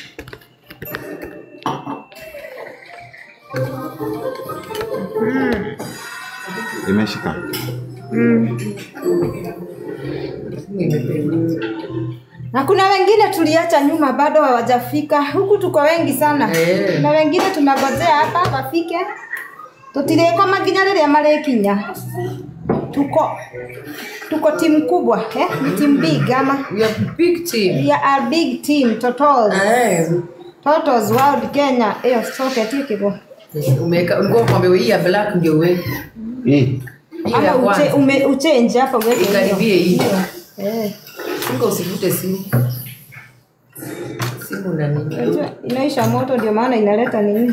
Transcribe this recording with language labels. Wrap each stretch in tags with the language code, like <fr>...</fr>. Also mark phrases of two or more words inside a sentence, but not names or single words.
<sw>Imeshika. Na kuna wengine tuliacha nyuma bado hawajafika. Huku tuko wengi sana. Na wengine tunagojea hapa wafike.</sw> <ki>Tutire kama ginya rĩrĩa marekinya.</ki> <sw>Tuko timu kubwa, ni</sw> <en>team big</en> <sw>ama?</sw> <en>We are big team. We are a big team, Totals. Totals World Kenya. Soke tikiko.</en> <sw>Ulikuwa kwambia hii ya black ndio wewe. Ama uchange hapa wewe. Ikaribie hii. Singo usivute simu. Simu na nini? Inaisha moto ndio maana inaleta nini?</sw>